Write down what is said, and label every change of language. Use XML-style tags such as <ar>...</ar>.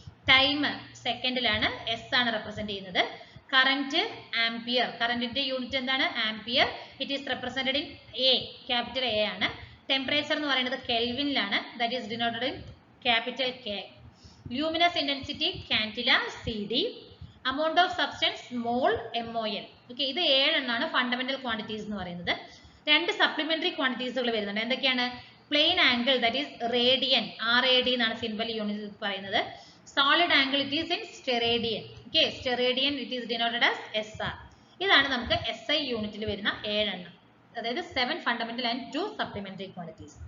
<ml>Time സെക്കൻഡിലാണ്, S ആണ് represent ചെയ്യുന്നത്. Current, ampere, കറന്റിന്റെ യൂണിറ്റ് എന്താണ്? Ampere.</ml> <en>it is represented in A,</en> <ml>capital A ആണ്. ടെമ്പറേച്ചർ എന്ന് പറയുന്നത് കെൽവിനിലാണ്,</ml> <en>That is denoted in capital K. Luminous intensity candela, CD. amount of substance, mol, MOL.</en> <ml>Okay, ഇത് 7 എണ്ണമാണ് fundamental quantities എന്ന് പറയുന്നത്. 2 സപ്ലിമെന്ററി ക്വാണ്ടിറ്റീസുകൾ വരുന്നുണ്ട്. എന്തൊക്കെയാണ്?</ml> <en>plane angle, that is radian, RAD</en> <ml>എന്നാണ് സിംബൽ യൂണിറ്റ് പറയുന്നത്.</ml> <en>Solid angle, it is in steradian. Okay, steradian it is denoted as SR.</en> <ml>ഇതാണ് നമുക്ക് SI യൂണിറ്റിൽ വരുന്ന 7 എണ്ണം, അതായത് 7 ഫണ്ടമെന്റൽ ആൻഡ് 2 സപ്ലിമെന്ററി ക്വാണ്ടിറ്റീസ്.</ml>